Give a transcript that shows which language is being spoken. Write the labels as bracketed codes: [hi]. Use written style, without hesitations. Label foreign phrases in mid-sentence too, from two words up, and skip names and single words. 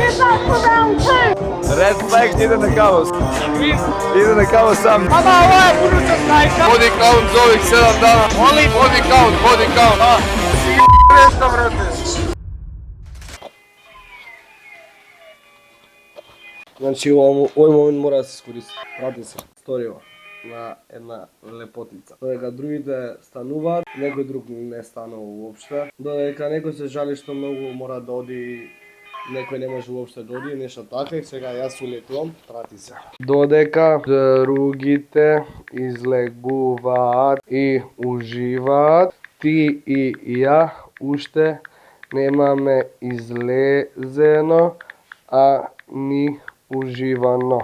[en] Red flag [sr] ide na kaos. Ide na kaos sam. Mama, ovo je buduća snajka. [en] Body count [sr] za ovih 7 dana. Molim. [en] Body count. [sr] Nešto, brate. Znači, ovaj moment mora da se iskoristi. Prati se, storija na [mk] една лепотица. Додека другите стануваат, некој друг не станува уопште. Додека некој се жали што многу мора да оди, некој не може уопште да оди, нешто така и сега јас улетувам, прати се. Додека другите излегуваат и уживаат, ти и ја уште немаме излезено, а ни уживано.